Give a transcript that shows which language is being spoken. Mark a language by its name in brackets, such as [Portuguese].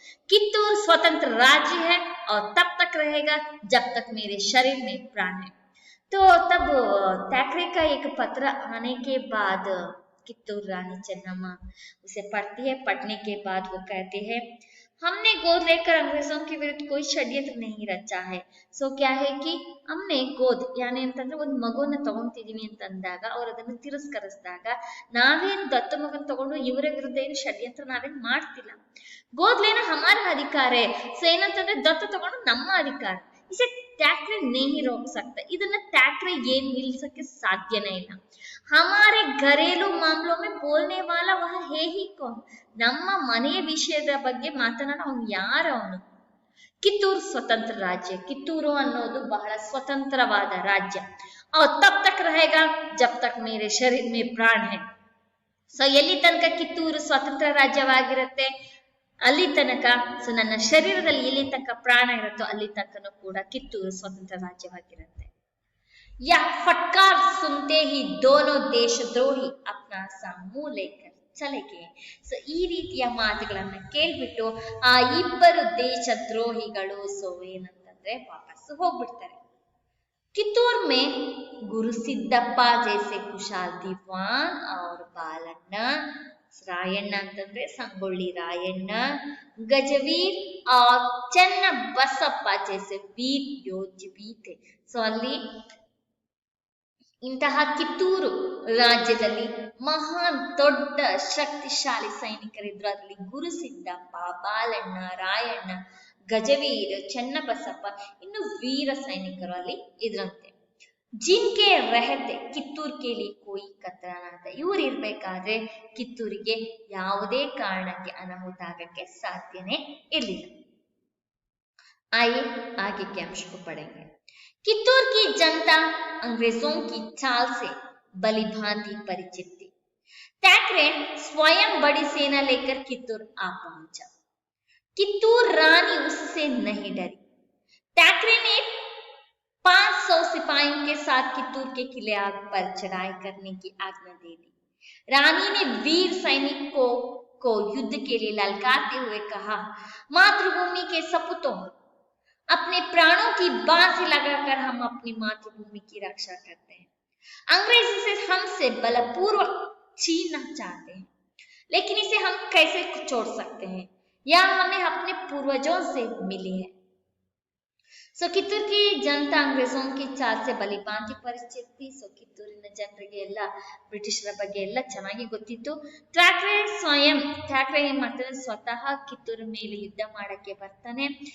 [Hindi] कित्तूर स्वतंत्र राज्य है और तब तक रहेगा जब तक मेरे शरीर में प्राण है। तो तब थैकरे का एक पत्र आने के बाद कित्तूर रानी चन्नम्मा उसे पढ़ती है। पढ़ने के बाद वो कहते हैं, हमने गोद लेकर अंग्रेजों के विरुद्ध कोई षड्यंत्र नहीं रचा है. [Kannada] ಸೊ [Hindi] क्या है कि हमने गोद [Kannada] ಯಾನೆ ಅಂತಂದ್ರೆ ಒಂದು ಮಗುವನ್ನ ತಗೊಂತಿದೀವಿ ಅಂತ ಅಂದಾಗ ಅವರು ಅದನ್ನ ತಿರಸ್ಕರಿಸಿದಾಗ ನಾವೇನು ದತ್ತು ಮಗನ ತಗೊಂಡು ಇವರ ವಿರುದ್ಧ ಏನು ಷಡ್ಯಂತ್ರ ನಾವೇನು ಮಾಡ್ತಿಲ್ಲ. [Hindi] गोद लेना हमारा अधिकार है. [Kannada] ಸೊ ಏನಂತಂದ್ರೆ ದತ್ತು ತಗೊಂಡು ನಮ್ಮ ಅಧಿಕಾರ. [Hindi] इसे टैक्रे नहीं रोक सकता. [Kannada] ಇದನ್ನ टैक्रे ಏನ್ ನಿಲ್ಸಕ್ಕೆ ಸಾಧ್ಯನೇ ಇಲ್ಲ. [Hindi] हमारे घरेलू मामलों में बोलने वाला वह है ही कौन. [Kannada] ನಮ್ಮ ಮನೆಯ ವಿಷಯದ ಬಗ್ಗೆ ಮಾತನಾಡ ಅವನು ಯಾರವನು. ಕಿತ್ತೂರು ಸ್ವತಂತ್ರ ರಾಜ್ಯ. ಕಿತ್ತೂರು ಅನ್ನೋದು ಬಹಳ ಸ್ವತಂತ್ರವಾದ ರಾಜ್ಯ. [Hindi] और तब तक रहेगा जब तक मेरे शरीर में प्राण है. [Kannada] ಸೊ ಎಲ್ಲಿ ತನಕ ಕಿತ್ತೂರು ಸ್ವತಂತ್ರ ರಾಜ್ಯವಾಗಿರುತ್ತೆ ಅಲ್ಲಿ ತನಕ, ಸೊ ನನ್ನ ಶರೀರದಲ್ಲಿ ಎಲ್ಲಿ ತನಕ ಪ್ರಾಣ ಇರುತ್ತೋ ಅಲ್ಲಿ ತನಕನೂ ಕೂಡ ಕಿತ್ತೂರು ಸ್ವತಂತ್ರ ರಾಜ್ಯವಾಗಿರುತ್ತೆ. [Hindi] या फटकार सुनते ही दोनों देशद्रोही अपना सा मुंह लेकर चले गए. [Kannada] ಸೊ ಈ ರೀತಿಯ ಮಾತುಗಳನ್ನ ಕೇಳ್ಬಿಟ್ಟು ಆ ಇಬ್ಬರು ದೇಶದ್ರೋಹಿಗಳು ಸೊ ಏನಂತಂದ್ರೆ ವಾಪಸ್ ಹೋಗ್ಬಿಡ್ತಾರೆ. [Hindi] कित्तूर में गुरु सिद्धप्पा जैसे कुशाल दीवान और बालಣ್ಣ, ರಾಯಣ್ಣ [Kannada] ಅಂತಂದ್ರೆ ಸಂಗೊಳ್ಳಿ ರಾಯಣ್ಣ, [Hindi] ಗಜವೀರ್ और ಚನ್ನಬಸಪ್ಪ जैसे वीर योद्धा भी थे. [Kannada] ಸೊ ಅಲ್ಲಿ ಇಂತಹ ಕಿತ್ತೂರು ರಾಜ್ಯದಲ್ಲಿ ಮಹಾನ್ ದೊಡ್ಡ ಶಕ್ತಿಶಾಲಿ ಸೈನಿಕರಿದ್ರು. ಅದರಲ್ಲಿ ಗುರುಸಿದ್ದಪ್ಪ, ಬಾಲಣ್ಣ, ರಾಯಣ್ಣ, ಗಜವೀರ್, ಚನ್ನಬಸಪ್ಪ ಇನ್ನು ವೀರ ಸೈನಿಕರು ಅಲ್ಲಿ ಇದ್ರಂತೆ. [Hindi] ಜಿನ್ಕೆ ರಹತೆ ಕಿತ್ತೂರ್ ಕೇಳಿ ಕೋಯಿ ಕತ್ತನಾದ. [Kannada] ಇವ್ರು ಇರ್ಬೇಕಾದ್ರೆ ಕಿತ್ತೂರಿಗೆ ಯಾವುದೇ ಕಾರಣಕ್ಕೆ ಅನಾಹುತ ಆಗಕ್ಕೆ ಸಾಧ್ಯನೇ ಇರಲಿಲ್ಲ. [Hindi] आइए आगे के अंश को पढ़ेंगे. कित्तूर की जनता अंग्रेजों की चाल से भली भांति परिचित थी. थैक्रे स्वयं बड़ी सेना लेकर कित्तूर आ पहुंचा. कित्तूर रानी उससे नहीं डरी. थैक्रे ने 500 सिपाहियों के साथ कित्तूर के किले पर चढ़ाई करने की आज्ञा दे दी. रानी ने वीर सैनिकों को युद्ध के लिए ललकारते हुए कहा, मातृभूमि के सपूतों, अपने प्राणों की बाजी लगाकर हम अपनी मातृभूमि की रक्षा करते हैं. अंग्रेज इसे हमसे बलपूर्वक छीनना चाहते हैं, लेकिन इसे हम कैसे छोड़ सकते हैं? यह हमें अपने पूर्वजों से मिली है. [Kannada] ಸೊ ಕಿತ್ತೂರಿಗೆ ಜನತಾ [Hindi] ಅಂಗ್ರೇಜೋं की चाल से भली भांति ಪರಿಚಿತ. [Kannada] ಸೊ ಕಿತ್ತೂರಿನ ಜನರಿಗೆ ಎಲ್ಲ ಬ್ರಿಟಿಷರ ಬಗ್ಗೆ ಎಲ್ಲ ಚೆನ್ನಾಗಿ ಗೊತ್ತಿತ್ತು. ಥ್ಯಾಕ್ರೆ ಏನ್ ಮಾಡ್ತಾನೆ, ಸ್ವತಃ ಕಿತ್ತೂರ ಮೇಲೆ ಯುದ್ಧ ಮಾಡಕ್ಕೆ ಬರ್ತಾನೆ.